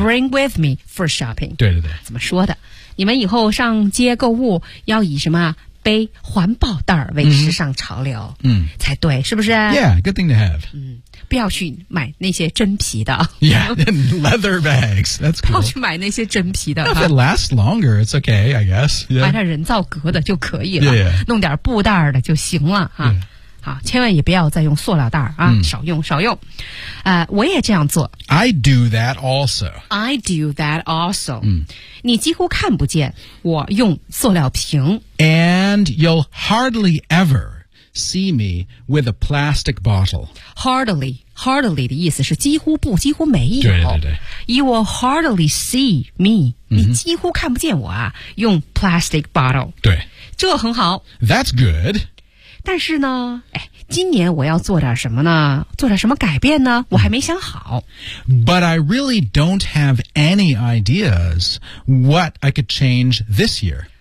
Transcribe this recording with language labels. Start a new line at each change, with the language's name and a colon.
English: Bring with me for shopping。
Chinese: 对对对。怎么说的？你们以后上街购物要以什么背环保袋为时尚潮流，嗯，才对，是不是
English: ？Yeah, good thing to have。
Chinese: 嗯，不要去买那些真皮的。
English: Yeah, leather bags. That's cool.
Chinese: 不要去买那些真皮的。
English: If it lasts longer, it's okay, I guess.、Yeah.
Chinese: 买点人造革的就可以了，
English: yeah, yeah.
Chinese: 弄点布袋的就行了哈。
English: Yeah.
Chinese: 好，千万也不要再用塑料袋啊、嗯、少用少用。我也这样做。
English: I do that also. I do that also.、嗯、
Chinese: 你几乎看不见我用塑料瓶。
English: And you'll hardly ever see me with a plastic bottle. Hardly, hardly
Chinese: 的意思是几乎不几乎没有。对对对。
English: You will hardly see me.、嗯、
Chinese: 你几乎看不见我啊用
English: plastic bottle.
Chinese: 对。这很好。
English: That's good.
Chinese: 但是呢，哎，今年我要做点什么呢？做点什么改变呢？我还没想好。
English: But I really don't have any ideas what I could change this year.